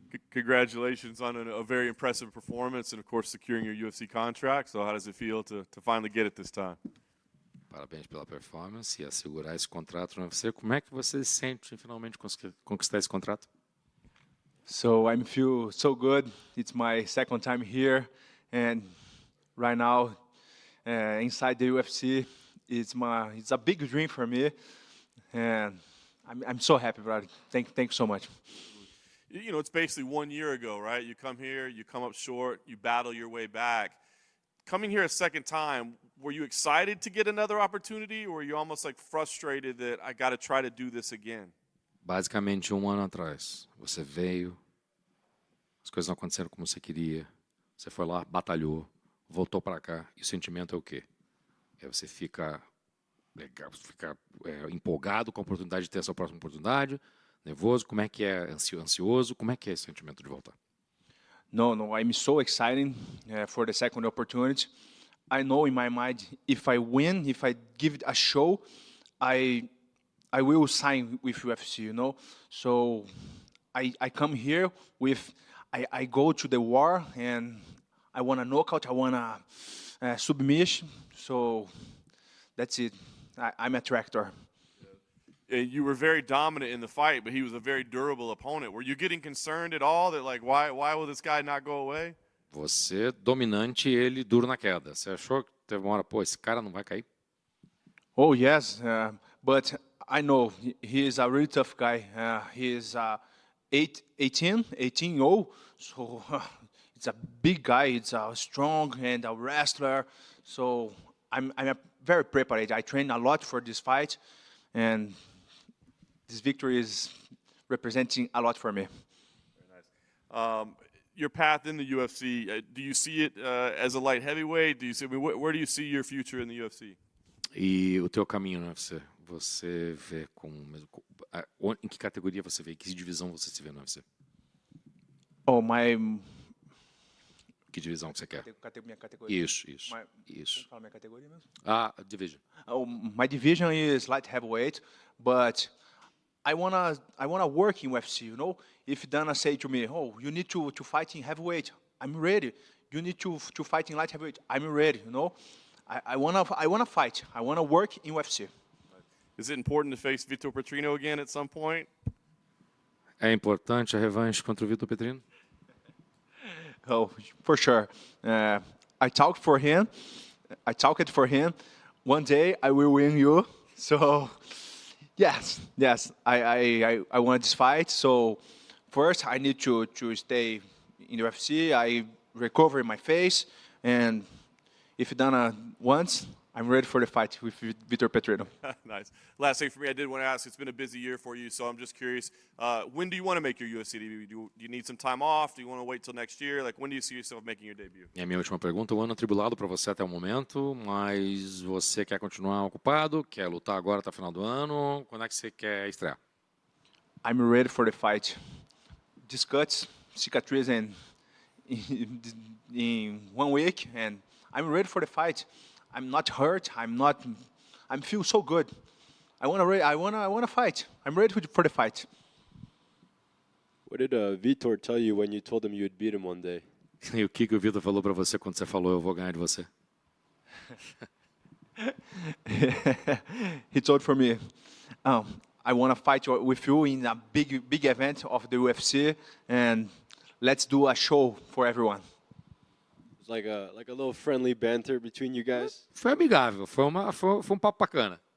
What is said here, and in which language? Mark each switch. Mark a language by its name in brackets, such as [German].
[English] Congratulations on a very impressive performance and, of course, securing your UFC contract. So how does it feel to finally get it this time? [Portuguese] Parabéns pela performance e assegurar esse contrato no UFC. Como é que você se sente em finalmente conquistar esse contrato? [English] So I feel so good. It's my second time here, and right now, inside the UFC, it's a big dream for me, and I'm so happy, brother. Thank you so much. You know, it's basically 1 year ago, right? You come here, you come up short, you battle your way back. Coming here a second time, were you excited to get another opportunity, or were you almost like frustrated that I got to try to do this again? [Portuguese] Basicamente, 1 ano atrás, você veio, as coisas não aconteceram como você queria, você foi lá, batalhou, voltou para cá, e o sentimento é o quê? É você fica legal, fica empolgado com a oportunidade de ter a sua próxima oportunidade, nervoso, como é que é, ansioso, como é que é esse sentimento de voltar? [English] No, I'm so excited for the second opportunity. I know in my mind, if I win, if I give it a show, I will sign with UFC, you know. So I come here with, I go to the war and I want a knockout, I want a submission. So that's it. I'm a tractor. You were very dominant in the fight, but he was a very durable opponent. Were you getting concerned at all that, like, why will this guy not go away? [Portuguese] Você dominante e ele duro na queda. Você achou que teve uma hora, pô, esse cara não vai cair? [English] Oh, yes. But I know he is a really tough guy. He is 18-0. So it's a big guy. It's a strong and a wrestler. So I'm very prepared. I train a lot for this fight. And this victory is representing a lot for me. Very nice. Your path in the UFC, do you see it as a light heavyweight? Do you see, where do you see your future in the UFC? [Portuguese] E o teu caminho no UFC, você vê em que categoria você vê, em que divisão você se vê no UFC? Oh, que divisão que você quer? Minha categoria. Isso. Como fala minha categoria mesmo? [English] Division. Oh, my division is light heavyweight, but I wanna work in UFC. You know, if Dana say to me, "Oh, you need to fight in heavyweight," I'm ready. You need to fight in light heavyweight, I'm ready. You know, I wanna fight. I wanna work in UFC. Is it important to face Vitor Petrino again at some point? [Portuguese] É importante a revanche contra o Vitor Petrino? [English] Oh, for sure. I talked for him. One day I will win you. So, yes. I want this fight. So, first I need to stay in the UFC. I recover my face, and if Dana wants, I'm ready for the fight with Vitor Petrino. Nice. Last thing for me, I did want to ask, it's been a busy year for you, so I'm just curious, when do you want to make your UFC debut? Do you need some time off? Do you want to wait till next year? Like, when do you see yourself making your debut? E a minha última pergunta, um ano atribulado para você até o momento, mas você quer continuar ocupado, quer lutar agora até o final do ano, quando é que você quer estrear? I'm ready for the fight. This cuts, cicatriz in 1 week, and I'm ready for the fight. I'm not hurt. I feel so good. I wanna fight. I'm ready for the fight. What did Vitor tell you when you told him you would beat him one day? E o que o Vitor falou para você quando você falou eu vou ganhar de você? He told for me, I wanna fight with you in a big event of the UFC, and let's do a show for everyone. It's like a little friendly banter between you guys. [Portuguese] Foi amigável, foi um papo bacana.